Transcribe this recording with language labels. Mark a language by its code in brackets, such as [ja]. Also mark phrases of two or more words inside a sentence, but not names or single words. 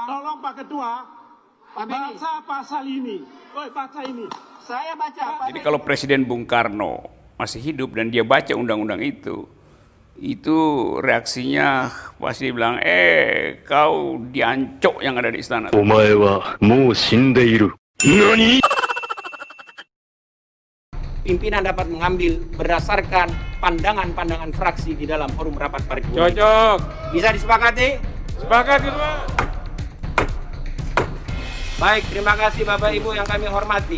[id] Tolong Pak Ketua, Pak Beni, baca pasal ini. Baca ini. saya baca. Pak Jadi Beni. kalau Presiden Bung Karno masih hidup dan dia baca undang-undang itu reaksinya pasti bilang, kau diancok yang ada di istana. [ja] お前はもう死んでいる。何 [id] Pimpinan dapat mengambil berdasarkan pandangan-pandangan fraksi di dalam forum rapat paripurna. Cocok. Bisa disepakati? Sepakat Ketua. Baik, terima kasih Bapak Ibu yang kami hormati.